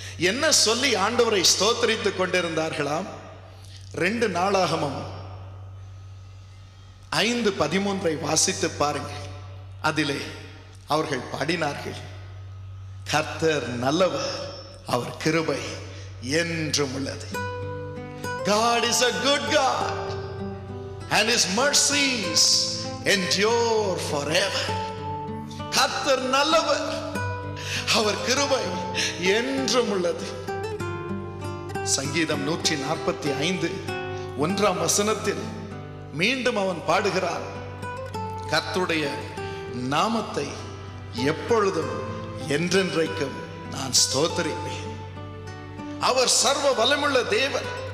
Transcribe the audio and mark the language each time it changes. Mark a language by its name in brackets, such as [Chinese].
[Tamil] என்ன சொல்லி ஆண்டவரை ஸ்தோத்திரித்துக் கொண்டிருந்தார்களாம்? 2 நாளாகமம் 5:13 வாசித்து பாருங்கள். அதிலே அவர்கள் பாடினார்கள், கர்த்தர் நல்லவர், அவர் கிருபை என்றும் உள்ளது. [English] God is a good God and his mercies endure forever. [Tamil] கர்த்தர் நல்லவர், அவர் கிருபை என்றும் உள்ளது. சங்கீதம் 145:1 மீண்டும் அவன் பாடுகிறான், கர்த்தருடைய நாமத்தை எப்பொழுதும் என்றென்றைக்கும் நான் ஸ்தோத்திரிப்பேன். அவர் சர்வ வல்லமுள்ள தேவன்,